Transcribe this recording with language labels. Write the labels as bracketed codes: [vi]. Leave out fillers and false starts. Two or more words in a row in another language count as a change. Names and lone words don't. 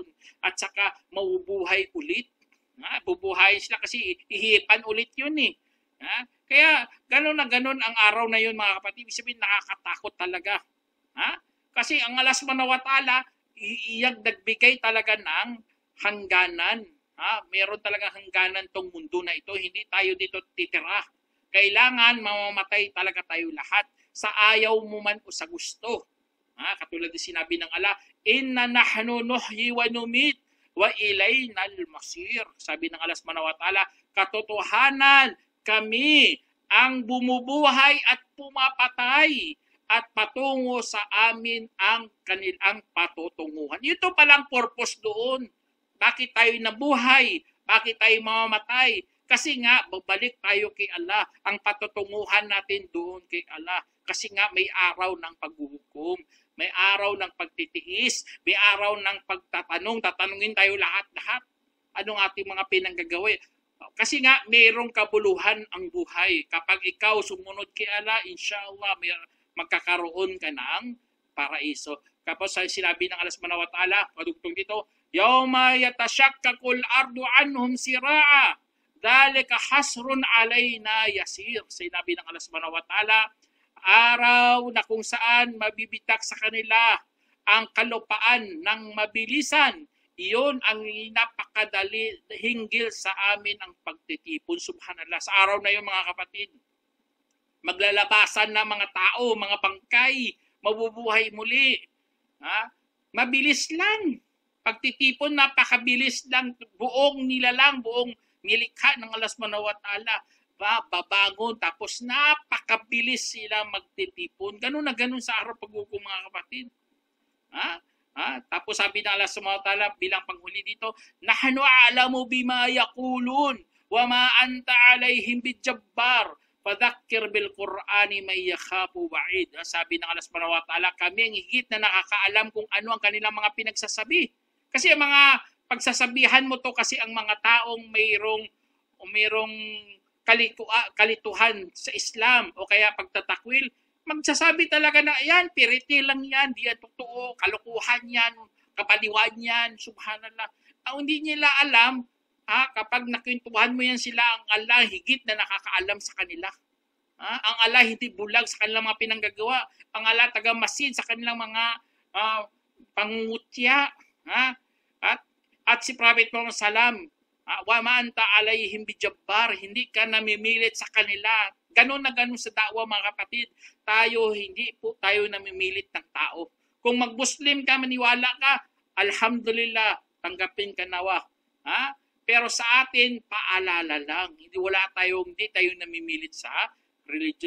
[tl] At saka mabubuhay ulit. Bubuhayin sila kasi ihipan ulit yun Kaya gano'n na gano'n ang araw na yun mga kapatid. Ibig sabihin nakakatakot talaga. Kasi ang Allah [ar] سبحانه وتعالى, [tl] iyang nagbigay talaga ng hangganan. Meron talaga hangganan tong mundo na ito. Hindi tayo dito titira. Kailangan mamamatay talaga tayo lahat. Sa ayaw mo man o sa gusto. Katulad din sinabi ng Allah, [ar] إنا نحن نحيي ونميت وإلينا المصير. [tl] Sabi ng Allah [ar] سبحانه وتعالى, [tl] katotohanan, kami ang bumubuhay at pumapatay at patungo sa amin ang kanilang patutunguhan. Ito palang purpose doon. Bakit tayo nabuhay? Bakit tayo mamamatay? Kasi nga, babalik tayo kay Allah. Ang patutunguhan natin doon kay Allah. Kasi nga, may araw ng paghuhukom. May araw ng pagtitiis. May araw ng pagtatanong. Tatanungin tayo lahat-lahat. Anong ating mga pinanggagawa? Kasi nga, mayroong kabuluhan ang buhay. Kapag ikaw sumunod kay Allah, inshallah, magkakaroon ka ng paraiso. Kapag sinabi ng Allah [ar] سبحانه وتعالى, [tl] padugtong dito, [ar] يوم تشقق الأرض عنهم سراعا ذلك حشر علينا يسير. [tl] Sinabi ng Allah [ar] سبحانه وتعالى, [tl] araw na kung saan mabibitak sa kanila ang kalupaan ng mabilisan, iyon ang napakadali hinggil sa amin ang pagtitipon. Subhanallah. Sa araw na yun mga kapatid, maglalabasan na mga tao, mga bangkay, mabubuhay muli. Mabilis lang. Pagtitipon, napakabilis lang, buong nilalang, buong nilikha ng Allah [ar] سبحانه وتعالى, [tl] babangon, tapos napakabilis sila magtitipon. Ganun na ganun sa araw paghukom, mga kapatid. Tapos sabi ng Allah [ar] سبحانه وتعالى [tl] bilang panghuli dito, [ar] نحن أعلم بما يقولون وما أنت عليهم بجبار فذكر بالقرآن من يخاف وعيد. [tl] Sabi ng Allah [ar] سبحانه وتعالى, [tl] kami ang higit na nakakaalam kung ano ang kanilang mga pinagsasabi. Kasi ang mga pagsasabihan mo to kasi ang mga taong mayroong kalituhan sa Islam o kaya pagtatakwil, magsasabi talaga na yan, piriti lang yan, di yan totoo, kalukuhan yan, kapaliwan yan, subhanallah. Ang hindi nila alam, kapag nakwentuhan mo yan sila, ang Allah higit na nakakaalam sa kanila. Ang Allah hindi bulag sa kanilang mga pinanggagawa. Ang Allah taga-masid sa kanilang mga pangungutya. At si [ar] Prophet Muhammad Salam, وما أنت عليهم بجبار, [tl] hindi ka namimilit sa kanila. Ganon na ganon sa da'wa, mga kapatid. Hindi po tayo namimilit ng tao. Kung mag-Muslim ka, maniwala ka, alhamdulillah, tanggapin ka nawa. Pero sa atin, paalala lang. Hindi tayo namimilit sa religion.